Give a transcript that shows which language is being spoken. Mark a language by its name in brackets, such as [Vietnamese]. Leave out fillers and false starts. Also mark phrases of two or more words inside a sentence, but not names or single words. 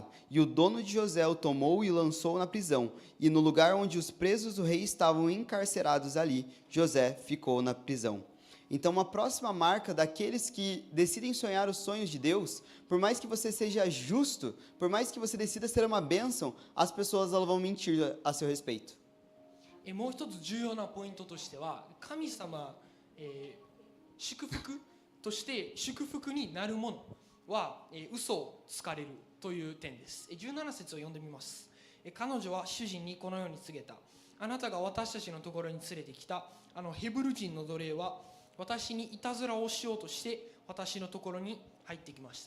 [Portuguese] E o dono de José o tomou e o lançou na prisão. E no lugar onde os presos do rei estavam encarcerados ali, José ficou na prisão. Então, uma próxima marca daqueles que decidem sonhar os sonhos de Deus, por mais que você seja justo, por mais que você decida ser uma bênção, as pessoas elas vão mentir a seu respeito. [Japanese] もう一つ重要なポイントとしては、神様、祝福として祝福になるものは、嘘をつかれるという点です。17節を読んでみます。彼女は主人にこのように告げた。あなたが私たちのところに連れてきたヘブル人の奴隷は私にいたずらをしようとして私のところに入ってきました。